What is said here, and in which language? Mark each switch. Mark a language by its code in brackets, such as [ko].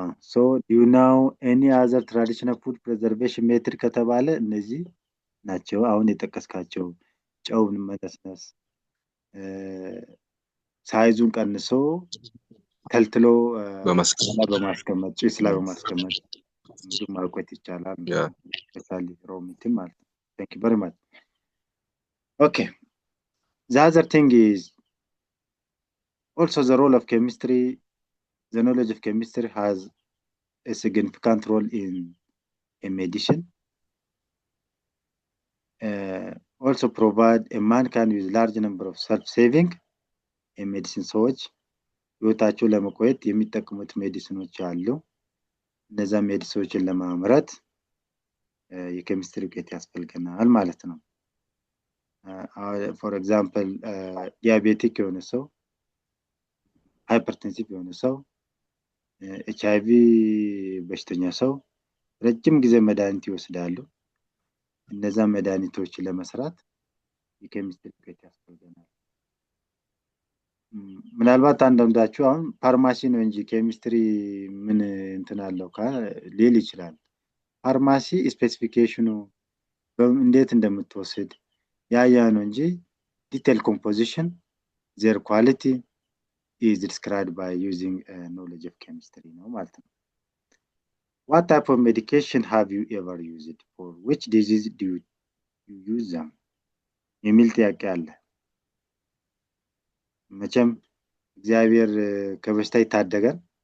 [en] ሶ ዱ ዩ ናው ኤኒ አዘር ትራዲሽናል ፉድ ፕሪዘርቬሽን ሜትድ [am] ከተባለ እነዚህ ናቸው አሁን የጠቀስካቸው። ጨውን መነስነስ፣ ሳይዙን ቀንሶ ተልትሎ በማስቀመጥ ጭስ ላይ በማስቀመጥ ምግብ ማቆየት ይቻላል። [en] ስፔሻሊ ሮ ሚት [am] ማለት ነው። [en] ታንክ ዩ ቨሪ ማች። [am] ኦኬ [en] the other thing is also the role of chemistry. The knowledge of chemistry has a significant role in medicine. Also provide a mankind with large number of self-saving in medicine [am] ሰዎች ህይወታቸው ለመቆየት የሚጠቀሙት ሜዲሲኖች አሉ። እነዛ ሜዲሲኖችን ለማምረት የኬሚስትሪ እውቀት ያስፈልገናል ማለት ነው። [en] ፎር ኤግዛምፕል [am] ዲያቤቲክ የሆነ ሰው፣ ሃይፐርቴንሲቭ የሆነ ሰው፣ ኤችአይቪ በሽተኛ ሰው ረጅም ጊዜ መድኃኒት ይወስዳሉ። እነዛ መድኃኒቶችን ለመስራት የኬሚስትሪ እውቀት ያስፈልገናል። ምናልባት አንዳንዳችሁ አሁን ፋርማሲ ነው እንጂ ኬሚስትሪ ምን እንትን አለው ሊል ይችላል። ፋርማሲ ስፔሲፊኬሽኑ እንዴት እንደምትወስድ ያ ነው እንጂ ዲቴል ኮምፖዚሽን [en] their quality is described by using knowledge of chemistry [am] ነው ማለት ነው። [en] What type of medication have you ever used? For which disease do you use them? [am] የሚል ጥያቄ አለ። መቼም እግዚአብሔር ከበሽታ ይታደጋል።